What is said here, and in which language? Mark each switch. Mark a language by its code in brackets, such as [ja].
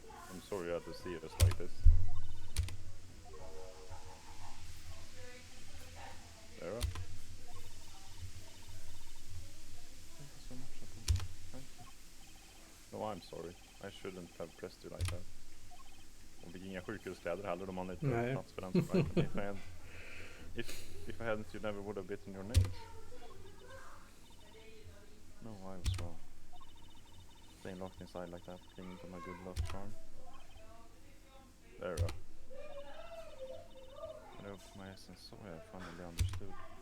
[en] I'm sorry you had to see us like this. Vera? Thank you so much, Apollo. Thank you. No, I'm sorry. I shouldn't have pressed you like that. [sv] De fick inga sjukhuskläder heller, de hade inte plats för den som verkligen. [en] If I hadn't, you never would have bitten your nails. No, I was wrong. Staying locked inside like that, clinging to my good luck charm. There. When I opened my eyes and saw I finally understood.